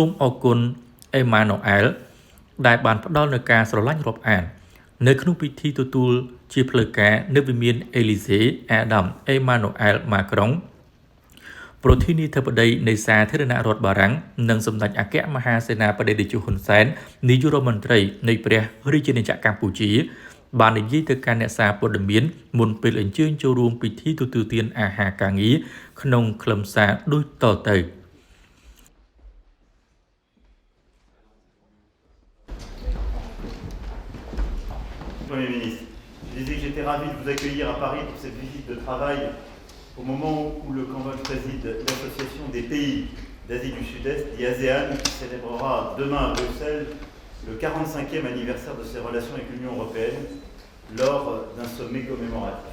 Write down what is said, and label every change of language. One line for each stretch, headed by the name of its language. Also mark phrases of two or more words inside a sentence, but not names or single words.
Khmer: មអរគុណអេម៉ានូអែលដែលបានផ្ដល់នូវការស្រឡាញ់រាប់អាននៅក្នុងពិធីទទួលជាផ្លូវការនៅវិមានអេលីសេអាដាមអេម៉ានូអែលម៉ាក្រុងប្រធានាធិបតីនៃសាធារណរដ្ឋបារាំងនិងសម្ដេចអគ្គមហាសេនាបតីតេជោហ៊ុនសែននាយករដ្ឋមន្ត្រីនៃព្រះរាជាណាចក្រកម្ពុជាបាននិយាយទៅកាន់អ្នកសារព័ត៌មានមុនពេលអញ្ជើញចូលរួមពិធីទទួលទានអាហារការងារក្នុងខ្លឹមសារដូចតទៅ
French: Premier ministre, je disais que j'étais ravi de vous accueillir à Paris pour cette visite de travail au moment où le Cambodge préside l'Association des pays d'Asie du Sud-Est, l'ASEAN, qui célébrera demain à Bruxelles le 45e anniversaire de ses relations avec l'Union européenne lors d'un sommet commémoratif.